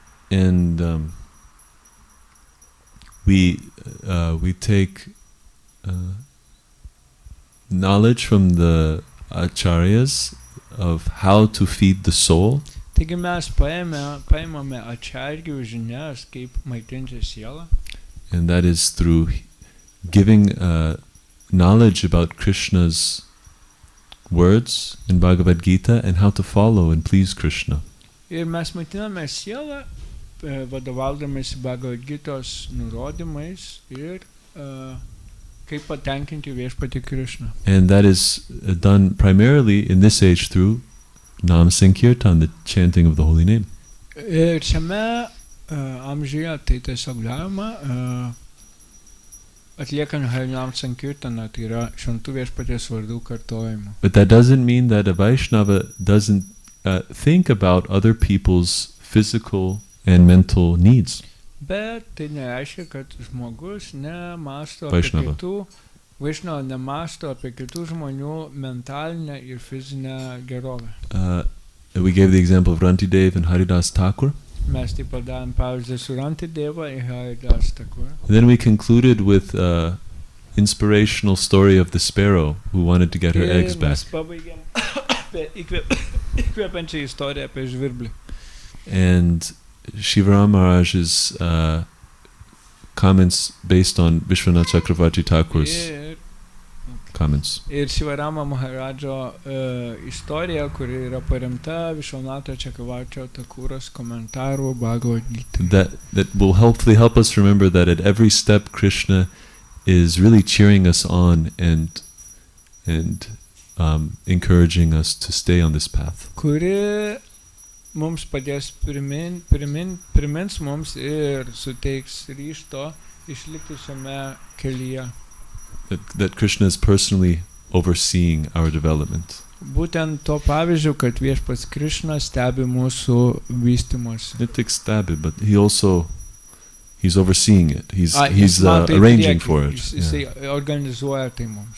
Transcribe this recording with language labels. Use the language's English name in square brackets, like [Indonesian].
[English] And we take knowledge from the acharyas of how to feed the soul, [Lithuanian] Taigi mes paimame ačargių žinias, kaip maitinti sielą. [English] and that is through giving knowledge about Krishna's words in Bhagavad Gita and how to follow and please Krishna. [Lithuanian] Ir mes maitiname sielą, vadovaudamėsi Bhagavad Gitos nurodymais ir kaip patenkinti viešpatį Krishną. [English] And that is done primarily in this age through Nam Sankirtan, the chanting of the holy name. [Lithuanian] Ir šiame amžiuje tai tiesiog galima atliekant Harinam Sankirtaną, tai yra šventų viešpaties vardų kartojimą. [English] But that doesn't mean that a Vaishnava doesn't think about other people's physical and mental needs. [Lithuanian] Bet tai nereiškia, kad žmogus nemąsto apie Vaishnava. kitų, Vaishnava nemąsto apie kitų žmonių mentalinę ir fizinę gerovę. [English] We gave the example of Rantidev and Haridas Thakur. [Lithuanian] Mes taip pat davėm pavyzdį su Rantideva ir Haridas Thakur. [English] Then we concluded with inspirational story of the sparrow who wanted to get her eggs back. [Lithuanian] Mes pabaigėm įkvepiančią istoriją apie žvirblį. [English] And Shivaram Maharaj's comments based on Vishwanath Chakravarti Thakur's comments. [Lithuanian] Ir Šivarama Maharadžo istorija, kuri yra paremta Vishwanath Chakravarti Thakuros komentarų Bhagavad Gita. [English] That will hopefully help us remember that at every step Krishna is really cheering us on and encouraging us to stay on this path. [Lithuanian] Kuri mums padės primins mums ir suteiks ryžto išlikti šiame kelyje. [English] That Krishna is personally overseeing our development. [Lithuanian] Būtent to pavyzdžių, kad viešpats Krishna stebi mūsų vystymosi. [English] Not [Lithuanian] tik stebi, [English] but he's overseeing it. He's [Lithuanian] mato į [English] arranging [Lithuanian] priekį, [English] for it. [Lithuanian] Jisai organizuoja tai mums.